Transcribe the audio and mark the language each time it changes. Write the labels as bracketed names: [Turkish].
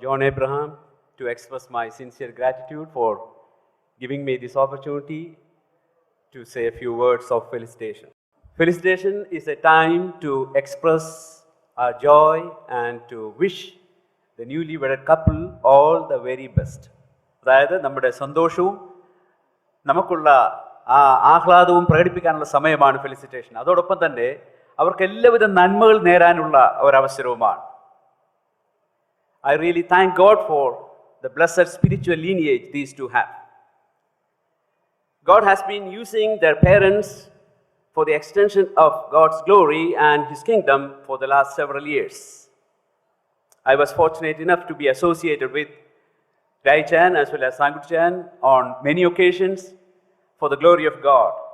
[English] John Abraham to express my sincere gratitude for giving me this opportunity to say a few words of felicitation. Felicitation is a time to express our joy and to wish the newly wedded couple all the very best. [Malayalam] അതായത് നമ്മുടെ സന്തോഷവും നമുക്കുള്ള ആ ആഹ്ലാദവും പ്രകടിപ്പിക്കാനുള്ള സമയമാണ് felicitation. അതോടൊപ്പം തന്നെ അവർക്ക് എല്ലാവിധ നന്മകൾ നേരാനുള്ള ഒരവസരവുമാണ്. [English] I really thank God for the blessed spiritual lineage these two have. God has been using their parents for the extension of God's glory and His kingdom for the last several years. I was fortunate enough to be associated with Rai Chan as well as Sangut Chan on many occasions for the glory of God.